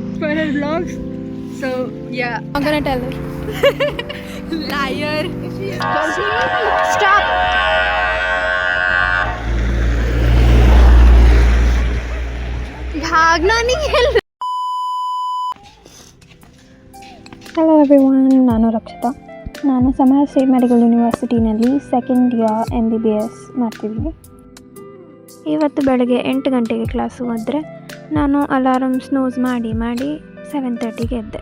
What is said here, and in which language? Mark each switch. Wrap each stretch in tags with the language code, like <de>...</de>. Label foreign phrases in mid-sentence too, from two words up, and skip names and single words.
<en>for her vlogs. So yeah. I'm gonna tell her. Liar. Stop.</en> <hi>भागना नहीं है.</hi> <en>Hello everyone,</en> <kn>ನಾನು ರಕ್ಷಿತಾ. ನಾನು ಸಮಾಜ ಸ್ಟೇಟ್ ಮೆಡಿಕಲ್ ಯೂನಿವರ್ಸಿಟಿನಲ್ಲಿ</kn> <en>second year MBBS</en> <kn>ಮಾಡ್ತಿದ್ದೀನಿ. ಇವತ್ತು ಬೆಳಗ್ಗೆ 8 ಗಂಟೆಗೆ ಕ್ಲಾಸು ಆದರೆ ನಾನು</kn> <en>alarm snooze</en> <kn>ಮಾಡಿ 7:30ಗೆ ಎದ್ದೆ.</kn>